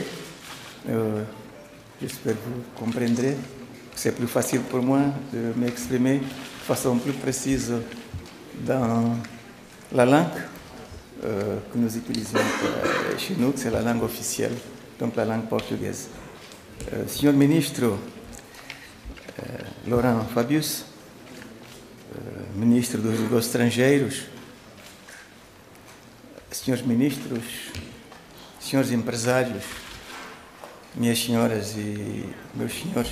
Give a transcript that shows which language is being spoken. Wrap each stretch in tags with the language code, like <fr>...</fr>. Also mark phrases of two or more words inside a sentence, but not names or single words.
<fr>J'espère que vous comprendrez. C'est plus facile pour moi de m'exprimer de façon plus précise dans la langue que nous utilisons chez nous, c'est la langue officielle, donc la langue portugaise.</fr> <pt>Senhor Ministro Laurent Fabius, Ministro dos Negócios Estrangeiros, senhores ministros, senhores empresários, minhas senhoras e meus senhores.</pt>